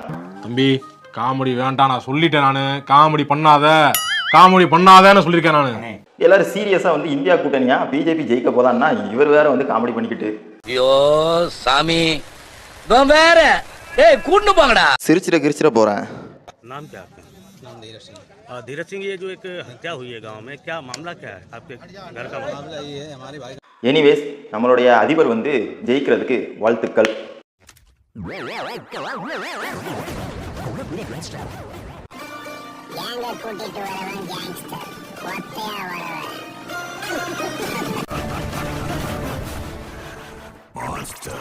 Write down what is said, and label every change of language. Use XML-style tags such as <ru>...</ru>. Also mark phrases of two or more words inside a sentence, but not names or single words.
<ta>தம்பி காமெடி வேண்டாம், நான் சொல்லிட்டேன், நானு காமெடி பண்ணாதன்னு சொல்லியிருக்கேன் நானு. எல்லாரும் சீரியஸா வந்து இந்தியா கூட்டணியா பிஜேபி ஜெயிக்க போதான்னா இவர் வேற வந்து காமெடி பண்ணிக்கிட்டு, ஐயோ சாமி வேற கூட்டு போங்கடா. சிரிச்சிட போறேன்.</ta> <hi>नाम क्या आपका? नाम धीरज सिंह। धीरज सिंह, ये जो एक हत्या हुई है गांव में, क्या मामला क्या है? आपके घर का मामला ये है, हमारे भाई।</hi> <ta>எனிவேஸ், நம்மளுடைய அதிபர் வந்து ஜெயிக்கிறதுக்கு வாழ்த்துக்கள். கூட்டிட்டு வரவன் கேங்ஸ்டர், ஒத்தையா வரவன்.</ta>